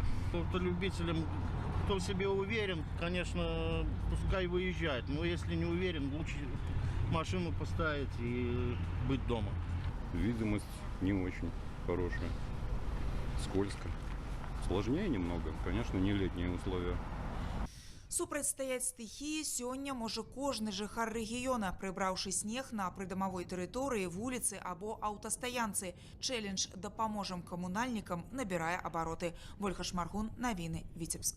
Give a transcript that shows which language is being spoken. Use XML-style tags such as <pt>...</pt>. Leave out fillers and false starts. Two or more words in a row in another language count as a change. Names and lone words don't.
<ru>Кто любителям, кто в себе уверен, конечно, пускай выезжает. Но если не уверен, лучше машину поставить и быть дома. Видимость не очень хорошая. Скользко. Сложнее немного. Конечно, не летние условия.</ru> <be>Супрацьстаяць стыхіі сёння можа кожны жыхар рэгіёна, прыбраўшы снег на прыдамавой тэрыторыі, вуліцы або аўтастаянцы. Чэлендж «Дапаможам камунальнікам» набірае абароты. Вольга Шмаргун, навіны, Віцебск.</be>